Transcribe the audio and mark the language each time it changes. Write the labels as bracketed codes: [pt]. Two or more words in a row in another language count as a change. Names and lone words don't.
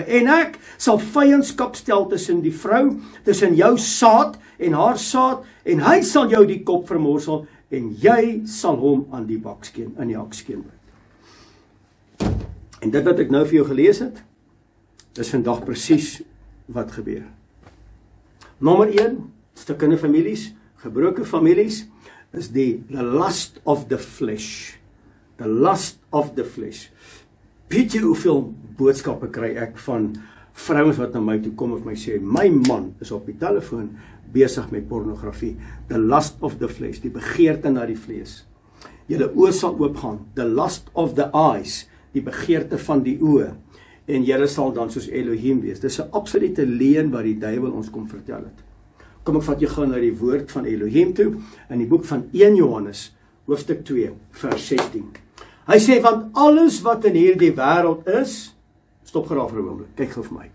[af] En ek sal vyandskap stel tussen die vrou, tussen jou saad en haar saad, en hy sal jou die kop vermorsel en jy sal hom aan die baksteen, in die hakskeen byt. En dit wat ek nou vir jou gelees het, is vandag presies wat gebeur. Nommer 1, stukkende families, gebroke families, [en] is the lust of the flesh. The lust of the flesh. [af] Weet jy hoeveel boodskappe kry ek van vrouens wat na my toe kom en my sê, my man is op die telefoon besig met pornografie. [en] The lust of the flesh, [af] die begeerte na die vlees. Julle oë sal oopgaan. [en] The lust of the eyes, [af] die begeerte van die oë. En julle sal dan soos Elohim wees. Dis 'n absolute leuen wat die duiwel ons kom vertel het. Kom ek vat jou gou na die woord van Elohim toe, in die boek van 1 Johannes, hoofstuk 2, vers 16. Hy sê, want alles wat in hierdie wêreld is, stop geraaf vir 'n oomblik, kyk gou vir my.